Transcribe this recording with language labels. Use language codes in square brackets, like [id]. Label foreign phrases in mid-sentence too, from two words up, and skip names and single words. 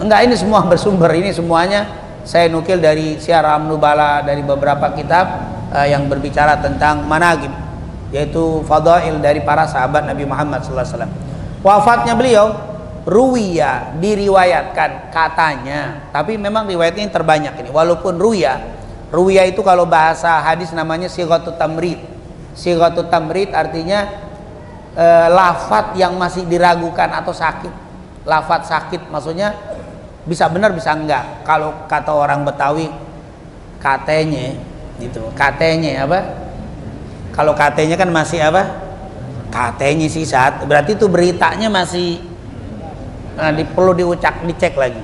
[id] Enggak, ini semua bersumber, ini semuanya saya nukil dari Syiar Nubala, dari beberapa kitab yang berbicara tentang manaqib, yaitu fadail dari para sahabat Nabi Muhammad SAW. Wafatnya beliau ruwiya, diriwayatkan katanya, tapi memang riwayatnya yang terbanyak ini. Walaupun ruwiya itu kalau bahasa hadis namanya [ar] صيغة التمريض. صيغة التمريض [id] artinya lafadz yang masih diragukan atau sakit. Lafadz sakit maksudnya bisa benar bisa enggak. Kalau kata orang Betawi katanya gitu. Katanya apa? Kalau katanya kan masih apa? Katanya sih saat berarti itu beritanya masih perlu dicek lagi.